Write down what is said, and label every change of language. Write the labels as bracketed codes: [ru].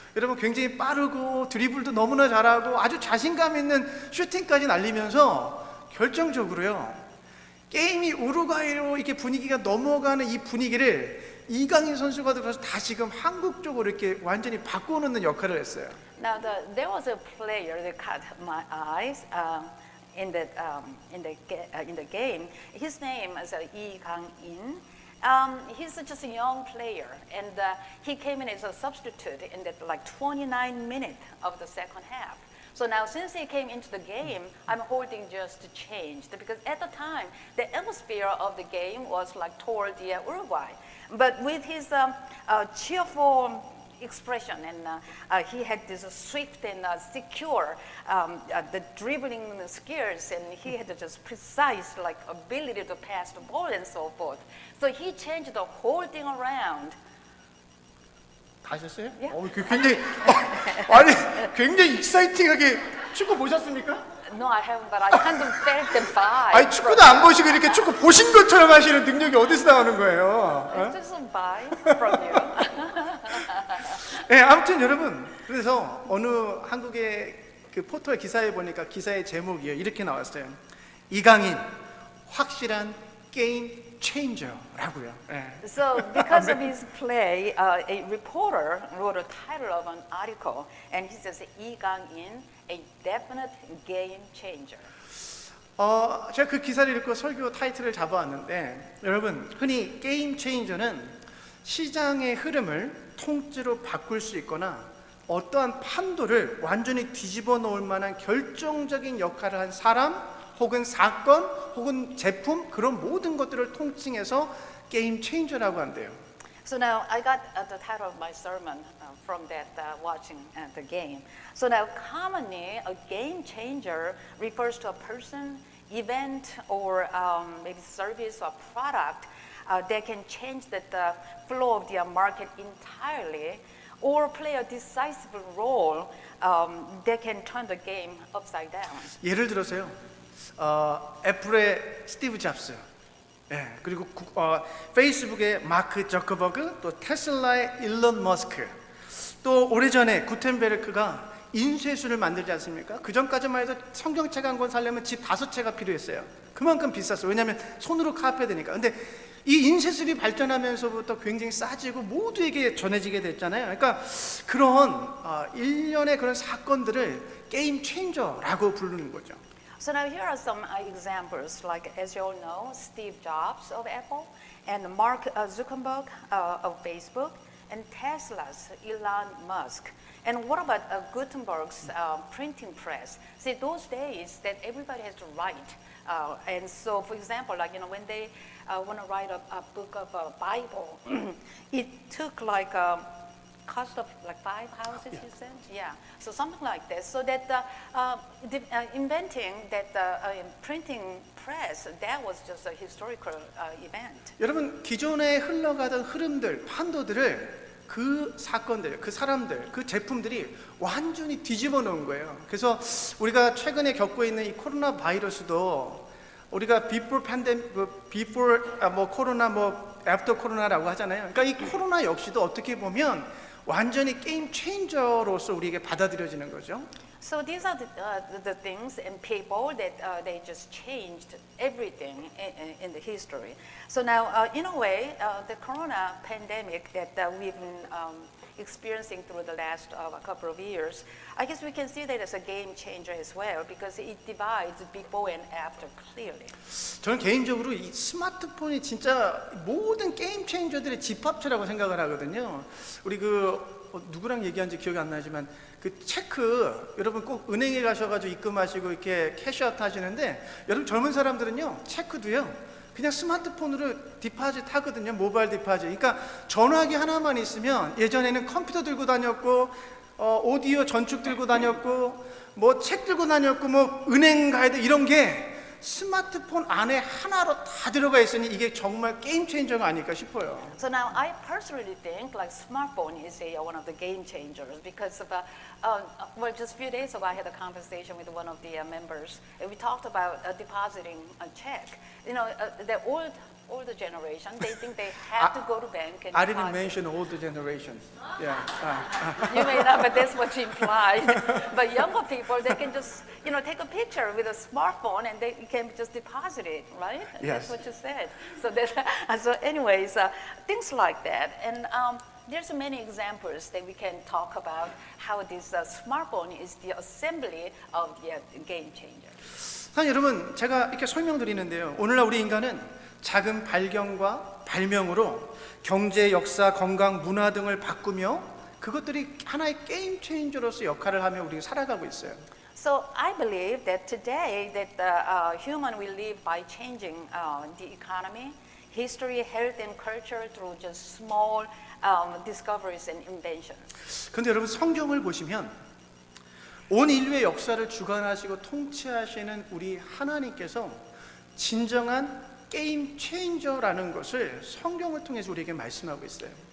[ko] 여러분 굉장히 빠르고 드리블도 너무나 잘하고 아주 자신감 있는 슈팅까지 날리면서 결정적으로요. 게임이 우루과이로 이렇게 분위기가 넘어가는 이 분위기를 이강인 선수가 들어서 다시금 한국 쪽으로 이렇게 완전히 바꿔놓는 역할을 했어요. [en] Now, there was a player that caught my eyes in the game. His name is Lee Kang-in. He's just a young player, and he came in as a substitute in that like 29 minutes of the second half. So now, since he came into the game, I'm holding just changed because at the time the atmosphere of the game was like toward the Uruguay, but with his cheerful expression and he had this swift and secure the dribbling skills, and he had just precise like ability to pass the ball and so forth. So he changed the whole thing around. [ko] 다 하셨어요? 예. 굉장히 아니 굉장히 익사이팅하게 축구 보셨습니까? [en] No, I haven't, but I kind of felt the vibe. [ko] 아니 축구도 안 보시고 이렇게 축구 보신 것처럼 하시는 능력이 어디서 나오는 거예요? [en] It's just a vibe from you. [ko] 네, 아무튼 여러분 그래서 어느 한국의 그 포털 기사에 보니까 기사의 제목이 이렇게 나왔어요. 이강인 확실한 게임 체인저라고요. 네. [en] So because of his play, a reporter wrote a title of an article, and he says Lee Kang-in, a definite game changer. [ko] 제가 그 기사를 읽고 설교 타이틀을 잡아왔는데 여러분 흔히 게임 체인저는 시장의 흐름을 통째로 바꿀 수 있거나 어떠한 판도를 완전히 뒤집어 놓을 만한 결정적인 역할을 한 사람 혹은 사건 혹은 제품 그런 모든 것들을 통칭해서 게임 체인저라고 한대요. [en] So now I got the title of my sermon from that watching the game. So now commonly a game changer refers to a person, event, or maybe service or product that can change the flow of the market entirely, or play a decisive role that can turn the game upside down. [ko] 예를 들어서요. 애플의 스티브 잡스, 그리고 페이스북의 마크 저커버그, 또 테슬라의 일론 머스크, 또 오래전에 구텐베르크가 인쇄술을 만들지 않습니까? 그 전까지만 해도 성경책 한 권 사려면 집 5채가 필요했어요. 그만큼 비쌌어요. 왜냐하면 손으로 카피해야 되니까. 근데 이 인쇄술이 발전하면서부터 굉장히 싸지고 모두에게 전해지게 됐잖아요. 그러니까 그런 일련의 그런 사건들을 게임 체인저라고 부르는 거죠. [en] So now here are some examples, like as you all know, Steve Jobs of Apple, and Mark Zuckerberg of Facebook, and Tesla's Elon Musk. And what about Gutenberg's printing press? See, those days that everybody has to write. And so, for example, like, when they want to write a book of a Bible, it took like cost of like 5 houses, you said? Yeah. So something like this. So that inventing that printing press, that was just a historical event. [ko] 여러분 기존에 흘러가던 흐름들, 판도들을 그 사건들, 그 사람들, 그 제품들이 완전히 뒤집어 놓은 거예요. 그래서 우리가 최근에 겪고 있는 이 코로나 바이러스도 우리가 [en] before pandemic, before [ko] 코로나, [en] after [ko] 코로나라고 하잖아요. 그러니까 이 코로나 역시도 어떻게 보면 완전히 게임 체인저로서 우리에게 받아들여지는 거죠. [en] So these are the things and people that they just changed everything in the history. So now, in a way, the corona pandemic that we've been experiencing through the last couple of years, I guess we can see that as a game changer as well because it divides before and after clearly. [ko] 저는 개인적으로 이 스마트폰이 진짜 모든 게임 체인저들의 집합체라고 생각을 하거든요. 우리 누구랑 얘기한지 기억이 안 나지만 그 체크 여러분 꼭 은행에 가셔가지고 입금하시고 이렇게 캐시아웃 하시는데 여러분 젊은 사람들은요 체크도요 그냥 스마트폰으로 디파짓 하거든요. 모바일 디파짓. 그러니까 전화기 하나만 있으면 예전에는 컴퓨터 들고 다녔고 오디오 전축 들고 다녔고 뭐 책 들고 다녔고 뭐 은행 가야 돼 이런 게 스마트폰 안에 하나로 다 들어가 있으니 이게 정말 게임 체인저가 아닐까 싶어요. [en] So now I personally think like smartphone is one of the game changers because of well just a few days ago I had a conversation with one of the members and we talked about depositing a check. You know the older generation they think they have to go to bank and I didn't deposit. mention older generation. Yeah. You may not, but that's what you implied. But younger people, they can just, take a picture with a smartphone and they can just deposit it, right? Yes. That's what you said. So anyways, things like that. And there's many examples that we can talk about how this smartphone is the assembly of the game changer. [ko] 사실 여러분 제가 이렇게 설명드리는데요. 오늘날 우리 인간은 작은 발견과 발명으로 경제, 역사, 건강, 문화 등을 바꾸며 그것들이 하나의 게임 체인저로서 역할을 하며 우리가 살아가고 있어요. [en] So I believe that today that the human will live by changing the economy, history, health, and culture through just small discoveries and inventions. [ko] 그런데 여러분 성경을 보시면 온 인류의 역사를 주관하시고 통치하시는 우리 하나님께서 진정한 게임 체인저라는 것을 성경을 통해서 우리에게 말씀하고 있어요.